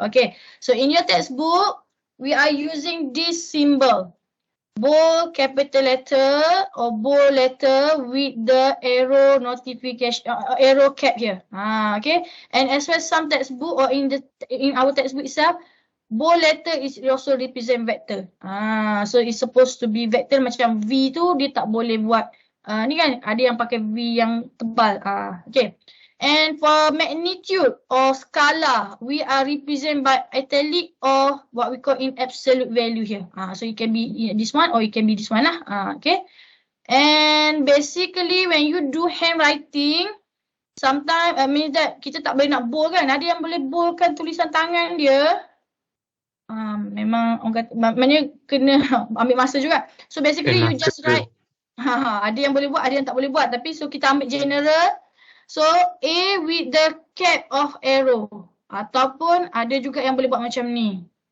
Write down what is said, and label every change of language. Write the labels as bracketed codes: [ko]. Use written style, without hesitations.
[en] Okay, so in your textbook, we are using this symbol, bold capital letter or bold letter with the arrow notification, arrow cap here. Okay, and as well as some textbook or in our textbook itself, bold letter is also represent vector. So it's supposed to be vector [ms] macam V tu dia tak boleh buat. Ni kan ada yang pakai V yang tebal. [en] Okay. And for magnitude or scalar, we are represented by italic or what we call in absolute value here. So it can be this one or it can be this one lah. Okay. And basically when you do handwriting, sometimes means that [ms] kita tak boleh nak bold kan. Ada yang boleh boldkan tulisan tangan dia. Memang orang kata, maknanya kena ambil masa juga. [en] So basically you just write. [ms] Ada yang boleh buat, ada yang tak boleh buat. Tapi so kita ambil general. [en] So A with the cap of arrow. [ms] Ataupun ada juga yang boleh buat macam ni.